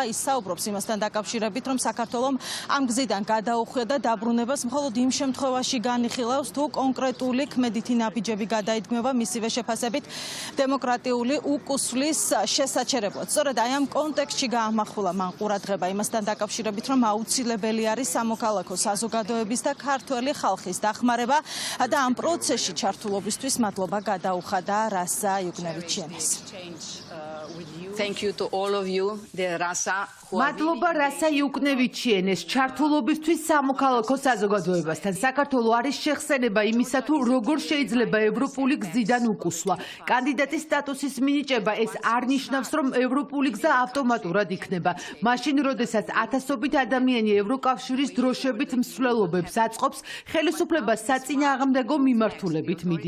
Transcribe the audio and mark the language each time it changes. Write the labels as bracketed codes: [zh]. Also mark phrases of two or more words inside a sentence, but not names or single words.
[ka] ის საუბრობს იმასთან დაკავშირებით, რომ საქართველომ ამ გზიდან გადაუხვია და დაბრუნებას მხოლოდ იმ შემთხვევაში განიხილავს, თუ კონკრეტული ქმედითი ნაბიჯები გადაიდგმება მისივე შეფასებით დემოკრატიული უკუსვლის შესაჩერებლად. სწორედ აი ამ კონტექსტში გაამახვილა მან ყურადღება იმასთან დაკავშირებით, რომ აუცილებელი არის სამოქალაქო საზოგადოების და ქართველი ხალხის დახმარება და ამ პროცესში ჩართულობისთვის მადლობა გადაუხადა რასა იუკნევიჩიანს. [en] Thank you to all of you, the Rasa. [ka] მადლობა რასა იუკნევიჩიანეს ჩართულობისთვის სამოქალაქო საზოგადოებასთან. საქართველო არის შეხსენება იმისა, თუ როგორ შეიძლება ევროპული გზიდან უკუსვლა. კანდიდატის სტატუსის მინიჭება ეს არ ნიშნავს, რომ ევროპული გზა ავტომატურად იქნება. მაშინ, როდესაც ათასობით ადამიანი ევროკავშირის დროშებით მსვლელობებს აწყობს, ხელისუფლებას საწინააღმდეგო მიმართულებით მიდის.